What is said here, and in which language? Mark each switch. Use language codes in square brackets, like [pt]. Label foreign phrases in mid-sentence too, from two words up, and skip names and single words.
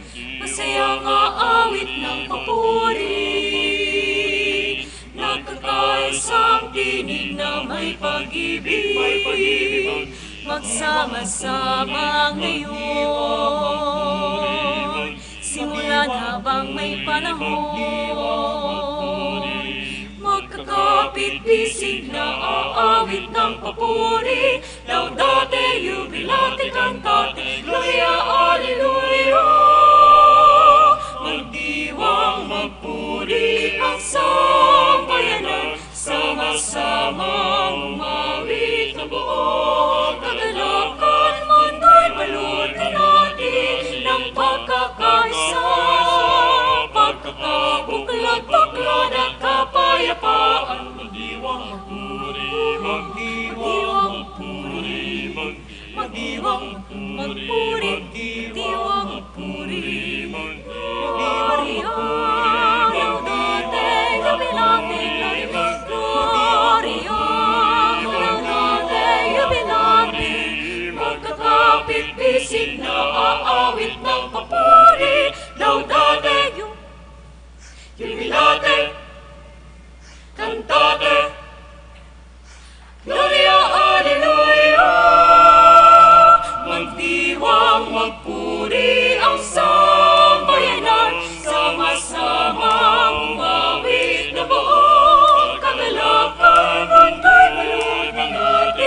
[tl] Masayang aawit ng papuri, nagkakaisang tinig na may pag-ibig. Magsama-sama ngayon, simulan habang may panahon. Magkakapit-bisig na aawit ng papuri, [la] laudate, jubilate, cantate, gloria, alleluia. [tl] Magdiwang, magpuri ang sambayanan, sama-samang umawit na buo. Kagalakan, mundo'y balutin natin ng pagkakaisa, pagkakabuklat-baklat at kapayapaan. Magdiwang, magpuri, magdiwang, magpuri, magdiwang, magpuri, magdiwang, magpuri, [la] Gloria, laudate, jubilate, Gloria, laudate, jubilate. [tl] Magkakapit-bisig na aawit ng papuri, [la] laudate, jubilate, cantate, gloria, alleluia. [tl] Magdiwang, magpuri ang sambayanan, sama-samang umawit na buo. Kagalakan, mundo'y balot ng